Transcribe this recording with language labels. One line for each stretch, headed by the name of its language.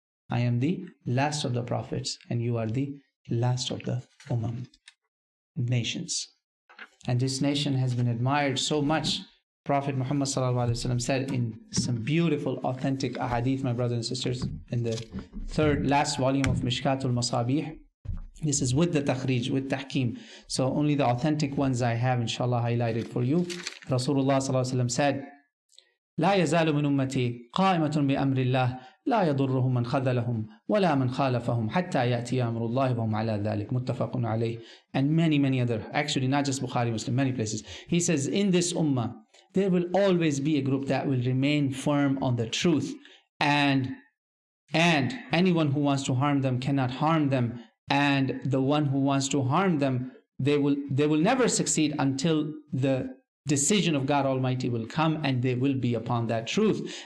English: I am the last of the prophets and you are the last of the ummam, nations. And this nation has been admired so much Prophet Muhammad ﷺ said in some beautiful, authentic hadith, my brothers and sisters, in the last volume of Mishkatul Masabih. This is with the takhrij, with tahkim. So only the authentic ones I have, inshallah, highlighted for you. Rasulullah ﷺ said,
Arabic: لا يزال من أمتي قائمة بأمر الله لا يضرهم من خذلهم ولا من خالفهم حتى يأتي أمر الله وهم على ذلك متفق عليه.
English: And many other, actually not just Bukhari, Muslim, many places. He says, in this ummah, there will always be a group that will remain firm on the truth, and anyone who wants to harm them cannot harm them, and the one who wants to harm them, they will never succeed until the decision of God Almighty will come, and they will be upon that truth.